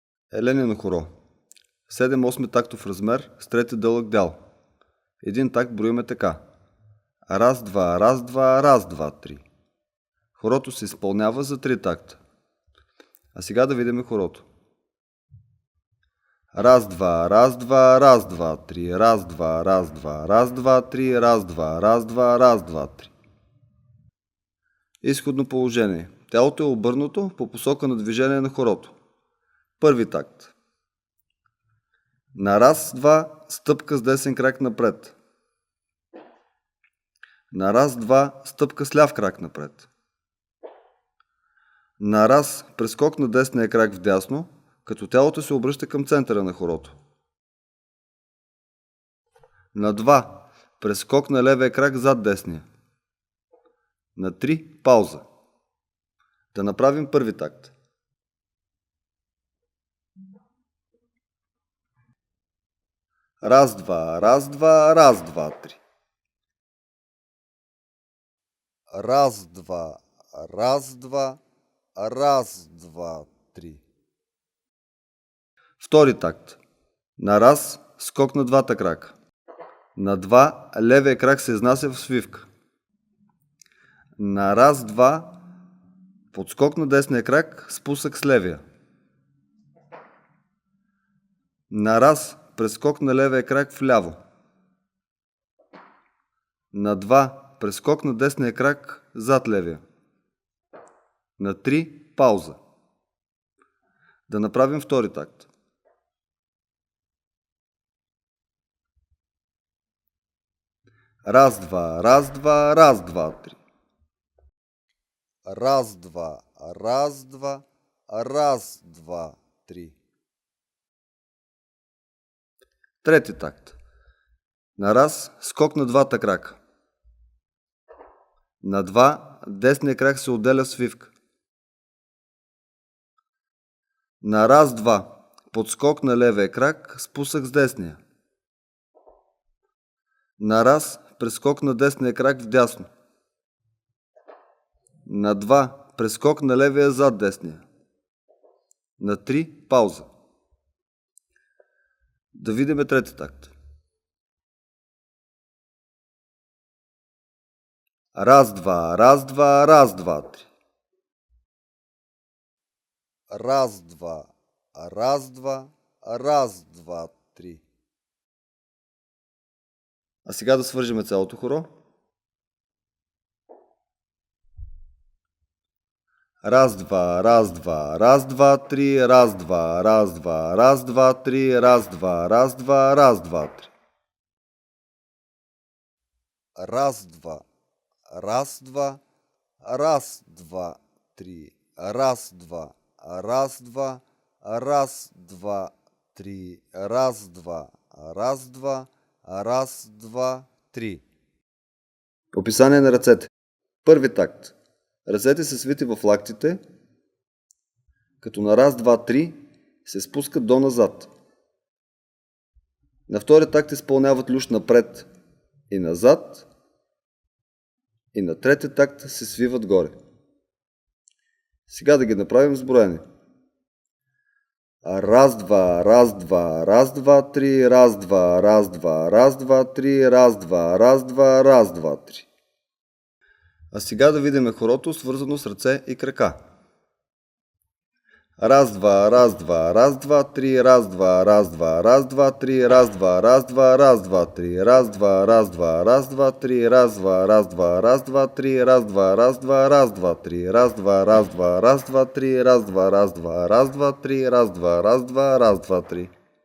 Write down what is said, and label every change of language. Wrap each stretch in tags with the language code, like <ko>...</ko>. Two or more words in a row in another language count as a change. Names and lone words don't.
<bg>Еленино хоро. 7/8 тактов размер с трети дълъг дял. Един такт броиме така. Раз, два, раз, два, раз, два, три. Хорото се изпълнява за 3 такта. А сега да видим хорото. Раз, два, раз, два, раз, два, три, раз, два, раз, два, раз, два, три, раз, два, раз, два, раз, два, три. Изходно положение. Тялото е обърнато по посока на движение на хорото. Първи такт. На раз, два, стъпка с десен крак напред. На раз, два, стъпка с ляв крак напред. На раз, прескок на десния крак вдясно, като тялото се обръща към центъра на хорото. На 2, прескок на левия крак зад десния. На 3, пауза. Да направим първи такт. Раз, два, раз, два, раз, два, три. Раз, два, раз, два, раз, два, три. Втори такт. На раз, скок на двата крака. На 2, левия крак се изнася в свивка. На раз, два, подскок на десния крак, спусък с левия. На раз, прескок на левия крак вляво. На 2, прескок на десния крак зад левия. На 3, пауза. Да направим втори такт. Раз, два, раз, два, раз, два, три. Раз, два, раз, два, раз, два, три. Трети такт. На раз, скок на двата крака. На 2, десния крак се отделя свивка. На раз, два, подскок на левия крак, спусък с десния. На раз, прескок на десния крак вдясно. На 2, прескок на левия зад десния. На 3, пауза. Да видим трети такт. Раз, два, раз, два, раз, два, три. Раз, два, раз, два, раз, два, три. А сега да свържем цялото хоро. Раз, два, раз, два, раз, два, три, раз, два, раз, два, раз, два, три, раз, два, раз, два, раз, два, три. Раз, два, раз, два, раз, два, три, раз, два, раз, два, раз, два, три, раз, два, раз, два, раз, два, три. Описание на ръцете. Първи такт. Ръцете са свити в лактите, като на раз, два, три се спускат до назад. На втори такт изпълняват люш напред и назад, и на трети такт се свиват горе. Сега да ги направим с броене. Раз, два, раз, два, раз, два, три, раз, два, раз, два, раз, два, три, раз, два, раз, два, раз, два, три. А сега да видим хорото, свързано с ръце и крака. Раз, два, раз, два, раз, два, три, раз, два, раз, два, раз, два, три, раз, два, раз, два, раз, два, три, раз, два, раз, два, раз, два, три, раз, два, раз, два, раз, два, три, раз, два, раз, два, раз, два, три, раз, два, раз, два, раз, два, три, раз, два, раз, два, раз, два, три, раз, два, раз, два, раз, два, три.</bg>